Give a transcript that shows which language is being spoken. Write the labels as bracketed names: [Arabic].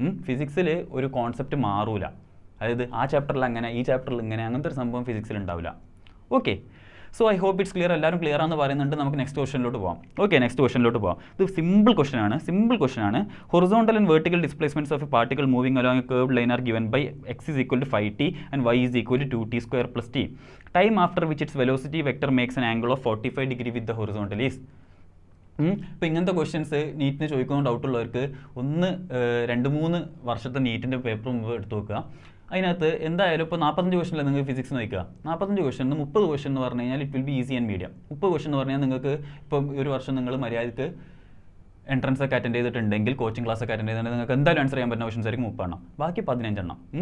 [Malayalam] ഫിസിക്സിൽ ഒരു കോൺസെപ്റ്റ് മാറൂല. അതായത് ആ ചാപ്റ്ററിൽ അങ്ങനെ, ഈ ചാപ്റ്ററിൽ ഇങ്ങനെ, അങ്ങനത്തെ ഒരു സംഭവം ഫിസിക്സിൽ ഉണ്ടാവില്ല. [English] Okay, so I hope it's clear. [Malayalam] എല്ലാവരും ക്ലിയർ ആണെന്ന് പറയുന്നുണ്ട്. നമുക്ക് നെക്സ്റ്റ് ക്വസ്റ്റനിലോട്ട് പോകാം. ഇത് സിമ്പിൾ ക്വസ്റ്റൻ ആണ്. [English] Horizontal and vertical displacements of a particle moving along a curved line are given by x is equal to 5t and y is equal to 2t square plus t. Time after which its velocity vector makes an angle of 45 degree with the horizontal is. [Malayalam] ഇപ്പോൾ ഇങ്ങനത്തെ questions നീറ്റിന് ചോദിക്കുന്ന ഡൗട്ടുള്ളവർക്ക് 2-3 വർഷത്തെ നീറ്റിൻ്റെ paper മുമ്പ് എടുത്ത് നോക്കുക. അതിനകത്ത് എന്തായാലും ഇപ്പോൾ 45 ക്വസ്റ്റനിൽ നിങ്ങൾക്ക് ഫിസിക്സ് നോക്കുക. 45 ക്വസ്റ്റൻ 30 ക്വസ്റ്റൻ എന്ന് പറഞ്ഞു കഴിഞ്ഞാൽ [English] It will be easy and medium. [Malayalam] 30 question എന്ന് പറഞ്ഞാൽ നിങ്ങൾക്ക് ഇപ്പോൾ ഒരു വർഷം നിങ്ങൾ മര്യാദയ്ക്ക് എൻട്രൻസ് ഒക്കെ അറ്റൻഡ് ചെയ്തിട്ടുണ്ടെങ്കിൽ, കോച്ചിങ് ക്ലാസ് ഒക്കെ അറ്റൻഡ് ചെയ്തിട്ടുണ്ടെങ്കിൽ നിങ്ങൾക്ക് എന്തായാലും ആൻസർ ചെയ്യാൻ പറ്റുന്ന ക്വസ്റ്റൻസ് ആയിരിക്കും 30 എണ്ണം. ബാക്കി 15 എണ്ണം.